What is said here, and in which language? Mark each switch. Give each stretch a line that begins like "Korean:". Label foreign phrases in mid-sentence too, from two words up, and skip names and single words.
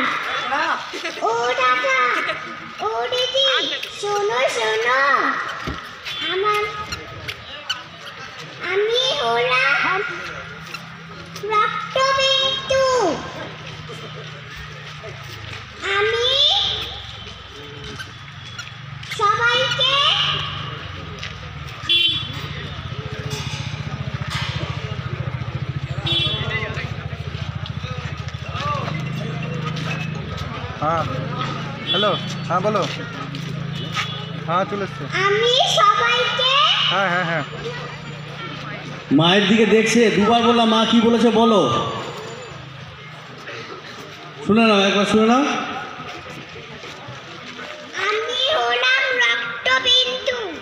Bangla: ও দাদা, ও দিদি, শোনো শোনো, আমি হলাম রক্তবিন্দু। আমি সবাইকে
Hindi: हाँ हेलो हाँ बोलो हाँ चले
Bangla: আমি সবাইকে
Hindi: हाँ हाँ हाँ
Bangla: মায়ের দিকে দেখছে, দুবার বললাম মা কি বলেছে বলো। শুনে নাও, একবার শুনে নাও। আমি হলাম রক্তবিন্দু।